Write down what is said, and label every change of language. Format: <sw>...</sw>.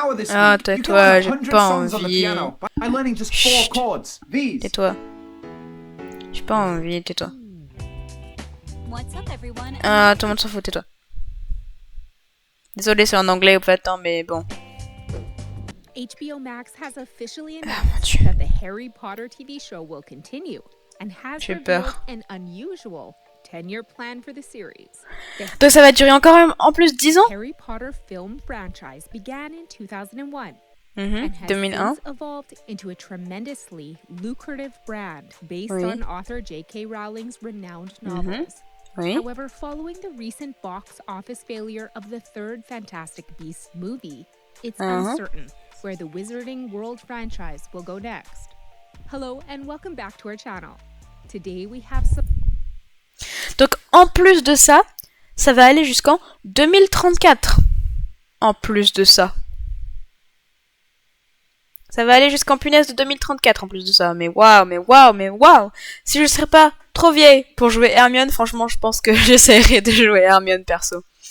<fr>Ah, tais-toi, j'ai pas envie. Chut. Tais-toi. J'ai pas envie, tais-toi. Ah, tout le monde s'en fout, tais-toi. Désolé, c'est en anglais au fait, hein, mais bon.</fr> <en>HBO Max has officially announced that the Harry Potter TV show will continue and has revealed an unusual 10-year plan for the series. Donc ça va durer encore en plus 10 ans? Harry Potter film franchise began in 2001 and has 2001. Since evolved into a tremendously lucrative brand based on author J.K. Rowling's renowned novels. However, following the recent box office failure of the third Fantastic Beasts movie, it's uncertain where the Wizarding World franchise will go next. Hello and welcome back to our channel. Today we have some...</en> <fr>Donc en plus de ça, ça va aller jusqu'en 2034. En plus de ça. Ça va aller jusqu'en punaise de 2034 en plus de ça. Mais waouh. Si je serais pas trop vieille pour jouer Hermione, franchement, je pense que j'essaierai de jouer Hermione perso.</fr>